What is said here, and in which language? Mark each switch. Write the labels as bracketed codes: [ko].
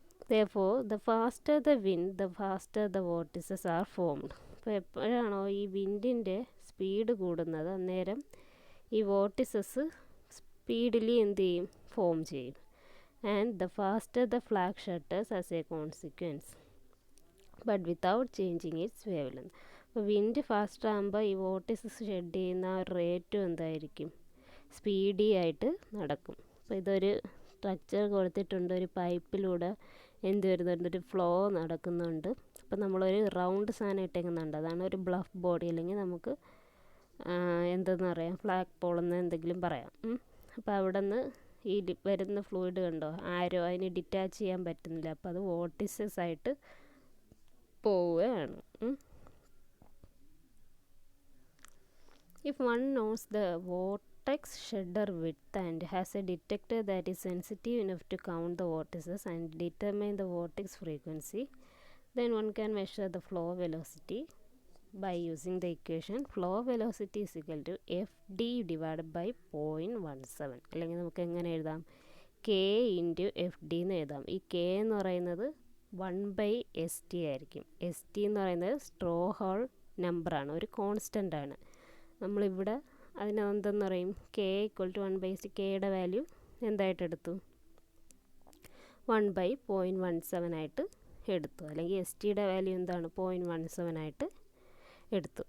[en] Therefore, the faster the wind, the faster the vortices are formed. [ml] അപ്പോൾ എപ്പോഴാണോ ഈ വിൻഡിൻ്റെ speed കൂടുന്നത്, അന്നേരം ഈ വോർട്ടിസസ് സ്പീഡിലി എന്ത് ചെയ്യും, ഫോം ചെയ്യും. [en] And the faster the flag shutters as a consequence but without changing its wavelength. [ml] അപ്പോൾ വിൻഡ് ഫാസ്റ്റ് ആകുമ്പോൾ ഈ വോർട്ടിസസ് ഷെഡ് ചെയ്യുന്ന ആ റേറ്റും എന്തായിരിക്കും, സ്പീഡി ആയിട്ട് നടക്കും. അപ്പോൾ ഇതൊരു സ്ട്രക്ചർ കൊടുത്തിട്ടുണ്ട്, ഒരു പൈപ്പിലൂടെ എന്ത് വരുന്നുണ്ട്, ഒരു ഫ്ലോ നടക്കുന്നുണ്ട്. അപ്പോൾ നമ്മളൊരു റൗണ്ട് സാധനം ഇട്ടേക്കുന്നുണ്ട്, അതാണ് ഒരു ബ്ലഫ് ബോഡി, അല്ലെങ്കിൽ നമുക്ക് എന്തെന്ന് പറയാം, ഫ്ലാഗ് പോളെന്ന് എന്തെങ്കിലും പറയാം. അപ്പോൾ അവിടെ നിന്ന് ഈ വരുന്ന ഫ്ലൂയിഡ് കണ്ടോ, ആരോ അതിന് ഡിറ്റാച്ച് ചെയ്യാൻ പറ്റുന്നില്ല, അപ്പോൾ അത് വോർട്ടിസസ് ആയിട്ട് പോവുകയാണ്. [en] If one knows the vortex shedder width and has a detector that is sensitive enough to count the vortices and determine the vortex frequency, then one can measure the flow velocity by using the equation flow velocity is equal to fd divided by 0.17. [ml] അല്ലെങ്കിൽ നമുക്ക് എങ്ങനെ എഴുതാം, k into F D എന്ന് എഴുതാം. ഈ k എന്ന് പറയുന്നത് 1/st ആയിരിക്കും. st എന്ന് പറയുന്നത് സ്ട്രോ ഹോൾ നമ്പറാണ്, ഒരു കോൺസ്റ്റൻ്റ് ആണ്. നമ്മളിവിടെ അതിനെന്തെന്ന് പറയും, k = 1/st. കെയുടെ വാല്യൂ എന്തായിട്ട് എടുത്തു, 1/0.17 ആയിട്ട് എടുത്തു, അല്ലെങ്കിൽ എസ് ടിയുടെ വാല്യൂ എന്താണ്, 0.17 ആയിട്ട് എടുത്തു.